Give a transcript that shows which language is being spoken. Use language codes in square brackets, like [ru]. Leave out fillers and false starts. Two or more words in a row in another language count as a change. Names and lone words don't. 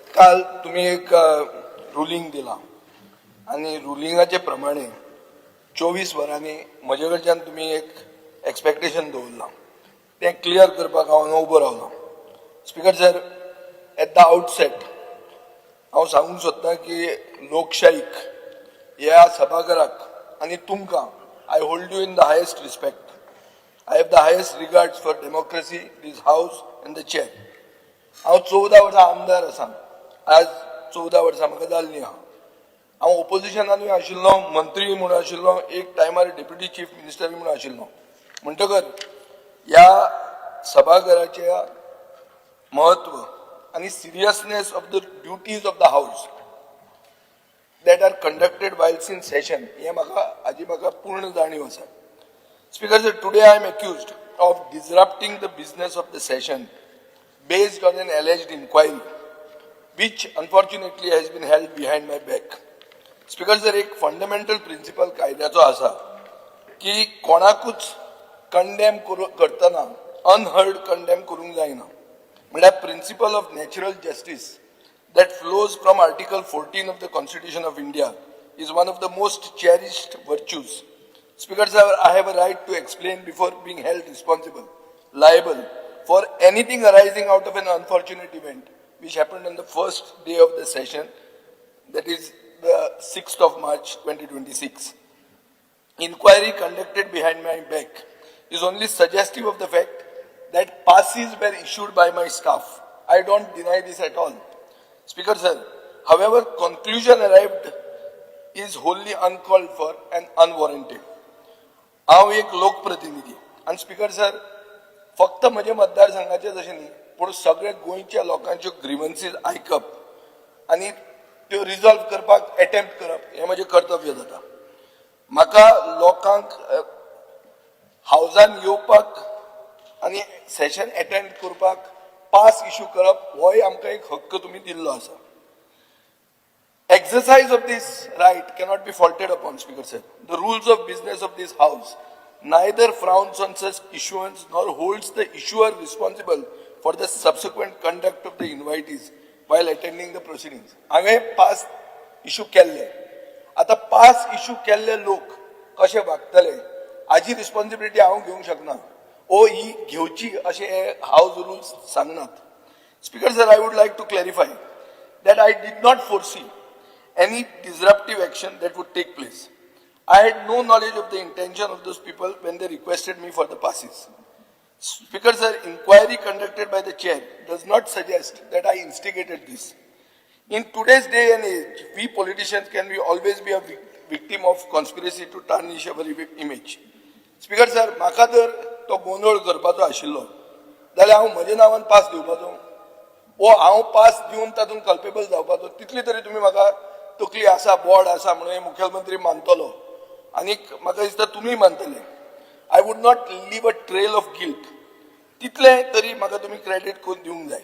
[kok] काल तुम्ही एक रुलिंग दिला आणि रुलिंगाचे प्रमाणे 24 वरांनी म्हजे कडच्यान तुम्ही एक एक्सपेक्टेशन दवरला ते क्लियर करपाक हांव हांगा उबो रावला. [en] Speaker sir, at the outset [kok] हांव सांगूंक सोदतां की लोकशाहीक ह्या सभाघराक आनी तुमकां [en] I hold you in the highest respect. I have the highest regards for democracy, this house and the chair. [kok] हांव 14 वर्सां आमदार आसा. आज 14 वर्सां म्हाका जाल्लीं आहा. हांव ओपोजिशनानूय आशिल्लो, मंत्री म्हणून आशिल्लो, एक टायमार डेप्युटी चीफ मिनिस्टर म्हणून आशिल्लो. म्हणटकच ह्या सभाघराचे महत्व आनी [en] seriousness of the duties of the house that are conducted while in session [kok] हे म्हाका पूर्ण जाणीव आसा. [en] Speaker sir, today I am accused of disrupting the business of the session based on an alleged inquiry, which unfortunately has been held behind my back. Speaker sir, [kok] एक [en] fundamental principle [kok] कायद्याचो आसा की कोणाकूच condemn करतना unheard condemn करूंक जायना. [en] म्हळ्यार principle of natural justice that flows from Article 14 of the Constitution of India is one of the most cherished virtues. Speaker sir, I have a right to explain before being held responsible, liable for anything arising out of an unfortunate event which happened on the first day of the session, that is the 6th of March 2026. Inquiry conducted behind my back is only suggestive of the fact that passes were issued by my staff. I don't deny this at all. Speaker sir, however, conclusion arrived is wholly uncalled for and unwarranted. [kok] हांव एक लोकप्रतिनिधी आणि [en] Speaker sir, [kok] फक्त म्हजे मतदारसंघाचे अशें न्ही, पूण सगळे गोंयच्या लोकांच्यो ग्रीवन्सीज आयकप आनी त्यो रिजॉल्व करपाक अटेम्प्ट करप हें म्हजें कर्तव्य जाता. म्हाका लोकांक हावजान येवपाक आनी [en] session attend [kok] करपाक पास इश्यू करप होय आमकां एक हक्क तुमी दिल्लो आसा. [en] Exercise of this right cannot be faulted upon, Speaker sir. The rules of business of this house neither frowns on such issuance nor holds the issuer responsible for the subsequent conduct of the invitees while attending the proceedings. [kok] हांवें [en] pass issue [kok] केल्ले, आतां [en] pass issue [kok] केल्ले लोक कशे वागतले हाची रिस्पॉन्सिबिलिटी हांव घेवंक शकना. ही घेवची अशें हे हाऊस रुल्स सांगनात. [en] Speaker sir, I would like to clarify that I did not foresee any disruptive action that would take place. I had no knowledge of the intention of those people when they requested me for the passes. Speaker sir, inquiry conducted by the chair does not suggest that I instigated this. In today's day and age, we politicians can always be a victim of conspiracy to tarnish our image. Speaker sir, [kok] म्हाका जर तो गोंधळ करपाचो आशिल्लो जाल्यार हांव म्हज्या नांवान पास दिवपाचो, हांव पास दिवन तातूंत कल्पेबल जावपाचो, तितली तरी तुमी म्हाका तकली आसा, बोर्ड आसा म्हणून मुख्यमंत्री मानतलो आनीक म्हाका दिसता तुमी मानतले. [en] I would not leave a trail of guilt. [kok] तितले तरी म्हाका तुमी क्रेडीट करून दिवंक जाय.